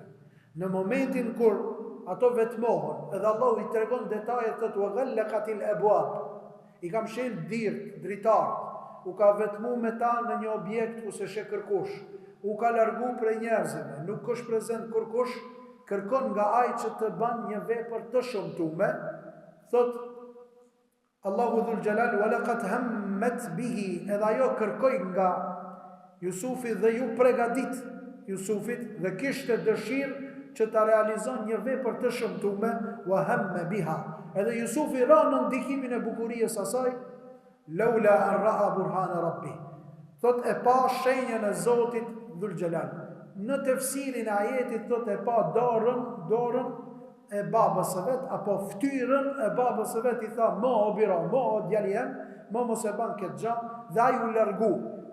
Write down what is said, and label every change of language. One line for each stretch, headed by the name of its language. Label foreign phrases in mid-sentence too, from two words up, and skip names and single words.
Albanian: Në momentin kur ato vetmohen, edhe Allahu i tregon detajet të
Arabic: وغلقت الأبواب,
Albanian: i kam shel dritarët, u ka vetmu me ta në një objekt ku se she kërkush, u ka largu prej njerëzve, nuk është prezent kërkush, kërkon nga ai që të ban një vepër të shumtuar. Thot Allahu
Arabic: ذو الجلال ولقد همت به,
Albanian: edhe ajo kërkoi nga Jusufi dhe ju pregadit Jusufit dhe kishte dëshirë që ta realizon një vepër të shëmtuar,
Arabic: وهم بها.
Albanian: Edhe Jusufi ra në ndikimin e bukurisë asaj,
Arabic: لولا أن رأى برهان ربه.
Albanian: Thot e pa shenjën e Zotit
Arabic: ذو الجلال.
Albanian: Në tefsirin e ajetit thot e pa dorën e babës së vet, apo ftyrën e babës së vet, i tha mo o bira, mo o djali jem, mo mos e ban këtë gjë, dhe ai u largu.